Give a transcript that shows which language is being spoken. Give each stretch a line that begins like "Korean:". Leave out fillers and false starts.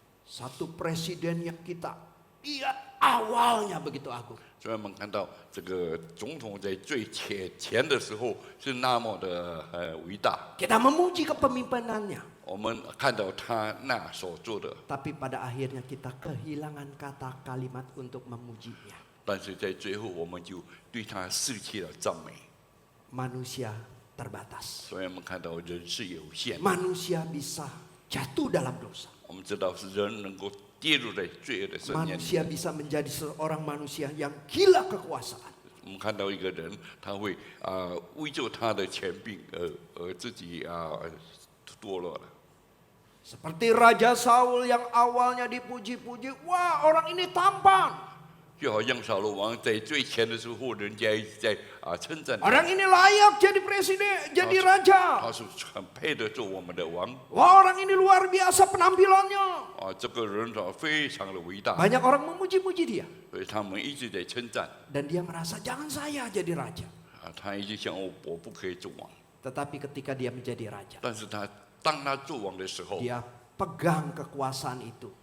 Indonesian: Satu presiden yang dia awalnya begitu agung.
Chinese: 所以我们看到这个总统在最前的时候是那么的伟大，
Indonesian: Kita memuji kepemimpinannya.
Chinese: 我们看到他那所做的，
Indonesian: Tapi pada akhirnya kita kehilangan kata kalimat untuk memujinya.
Chinese: 但是在最后我们就对他失去了赞美。
Indonesian: Manusia terbatas.
Chinese: 所以我们看到人是有限的，
Indonesian: Manusia bisa jatuh dalam dosa.
Chinese: 我们知道是人能够跌入在罪恶的深渊里。
Indonesian: Manusia bisa menjadi seorang manusia yang gila kekuasaan.
Chinese: 我们看到一个人，他会为救他的权柄而自己堕落了。
Indonesian: Seperti Raja Saul yang awalnya dipuji-puji, wah orang ini tampan.
Chinese: 就好像扫罗王在最前的时候，人家一直在称赞他，
Indonesian: Orang ini layak jadi presiden, jadi raja.
Chinese: 他是很配得做我们的王。
Indonesian: Wah orang ini luar biasa penampilannya.
Chinese: 这个人非常的伟大，
Indonesian: Banyak orang memuji-muji dia.
Chinese: 所以他们一直在称赞。
Indonesian: Dan dia merasa jangan saya jadi raja.
Chinese: 他一直想我不可以做王，
Indonesian: Tetapi ketika dia menjadi raja,
Chinese: 但是当他做王的时候，
Indonesian: dia pegang kekuasaan itu.